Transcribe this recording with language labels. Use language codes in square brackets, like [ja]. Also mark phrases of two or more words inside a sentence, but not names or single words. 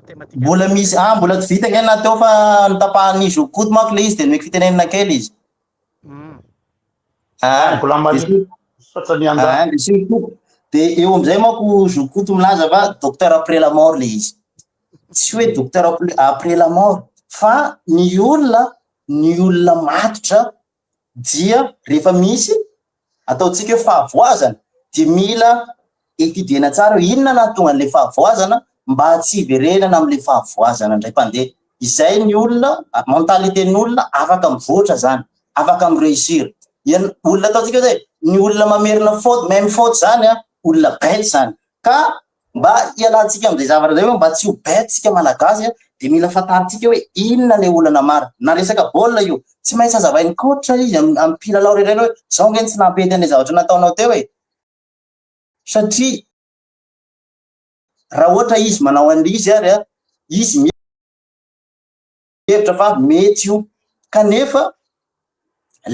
[mg] Mbola misy mbola tsy vita ngena teo fa nitapahany zokoto manko le izy de nomeko fitenenana kely izy. De eo amizay manko zokoto milaza fa [fr] docteur après la mort [mg] le izy. Tsy hoe [fr] docteur après la mort [mg] fa ny olona matotra dia rehefa misy ataotsika hoe fahavoazana dia mila etudiena tsara inona nahatonga an'le fahavoazana mba tsy hiverenana am'le fahavoazana ndray mpandeha. Izay ny olona mentalité-ny olona afaka mivoatra zany, afaka mireusir. Olona ataotsika zay ny olona mamerina [fr] faute même faute [mg] zany olona bête zany. Ka mba hialantsika am'izay zavatra zay mba tsy ho bête tsika malagasy de mila fantaritsika hoe inona le olana mara. Na resaka baolina io tsy maintsy azavain'ny coach izy amin'ny mpilalao rehetra hoe zao ngeny tsy nampety an'le zavatra nataonao teo e. Satria raha ohatra izy manao an'izy ary izy hevitra fa mety io kanefa le